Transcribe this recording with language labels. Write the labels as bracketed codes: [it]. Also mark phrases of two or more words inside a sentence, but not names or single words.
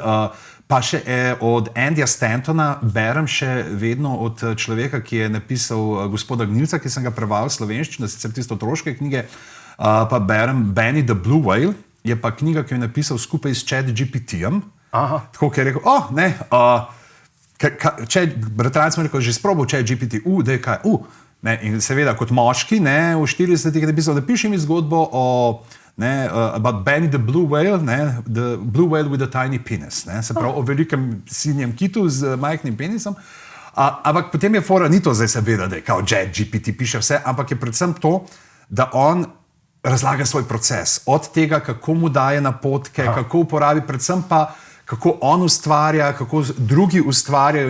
[sl] Pa še od Andyja Stantona berem še vedno od človeka, ki je napisal Gospoda Gnilca, ki sem ga preval v slovenščino, sicer tisto otroške knjige, pa berem Benny the Blue Whale, je pa knjiga, ki jo je napisal skupaj s ChatGPT-jem. Tako, ki je rekel, bratranec mi je rekel, že sprobal ChatGPT, da je kaj, in seveda kot moški, v 40-ih je napisal, napiši mi zgodbo o [en] about Benny the Blue Whale, the Blue Whale with a tiny penis, [sl] se pravi o velikem sinjem kitu z majhnim penisom. Ampak potem je fora, ni to zdaj seveda, da je kao ChatGPT piše vse, ampak je predvsem to, da on razlaga svoj proces. Od tega, kako mu daje napotke, kako uporabi, predvsem pa, kako on ustvarja, kako drugi ustvarjajo.